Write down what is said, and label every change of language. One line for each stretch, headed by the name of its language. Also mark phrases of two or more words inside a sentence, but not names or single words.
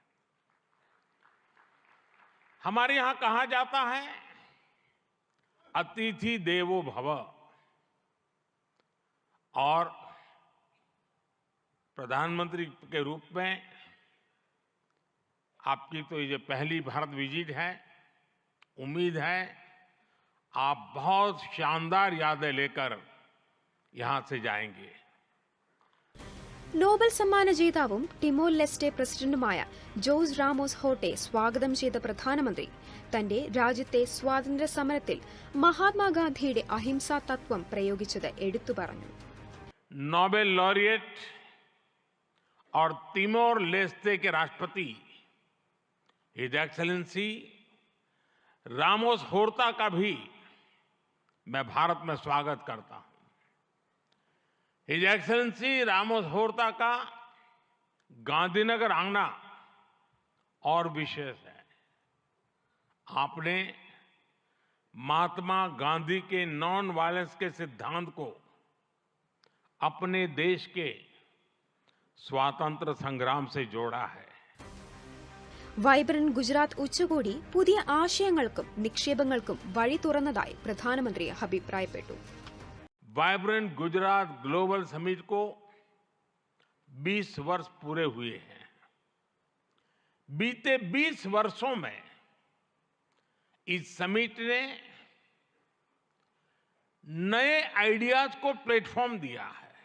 Hindi: हमारे यहां कहा जाता है,
Sanskrit: अतिथि देवो भव,
Hindi: और प्रधानमंत्री के रूप में आपकी तो ये पहली भारत विजिट है। उम्मीद है आप बहुत शानदार यादें लेकर यहां से जाएंगे।
Malayalam: നോബൽ സമ്മാന ജേതാവും ടിമോർ ലെസ്റ്റെ പ്രസിഡന്റുമായ ജോസ് റാമോസ് ഹോട്ടെ സ്വാഗതം ചെയ്ത പ്രധാനമന്ത്രി തന്റെ രാജ്യത്തെ സ്വാതന്ത്ര്യ സമരത്തിൽ മഹാത്മാഗാന്ധിയുടെ അഹിംസാ തത്വം പ്രയോഗിച്ചത് എടുത്തു പറഞ്ഞു.
Hindi: नोबेल लॉरिएट और तिमोर लेस्ते के राष्ट्रपति
English: His Excellency
Hindi: रामोस होर्ता का भी मैं भारत में स्वागत करता हूं।
English: His Excellency
Hindi: रामोस होर्ता का गांधीनगर आना और विशेष है। आपने महात्मा गांधी के
English: non violence
Hindi: के सिद्धांत को अपने देश के स्वातंत्र्य संग्राम से जोड़ा है।
Malayalam: വൈബ്രന്റ് ഗുജറാത്ത് ഉച്ചകോടി പുതിയ ആശയങ്ങൾക്കും നിക്ഷേപങ്ങൾക്കും വഴി തുറന്നതായി പ്രധാനമന്ത്രി അഭിപ്രായപ്പെട്ടു.
Hindi: वाइब्रेंट गुजरात ग्लोबल समिट को 20 वर्ष पूरे हुए हैं। बीते 20 वर्षों में इस समिट ने नए आइडियाज को प्लेटफॉर्म दिया है।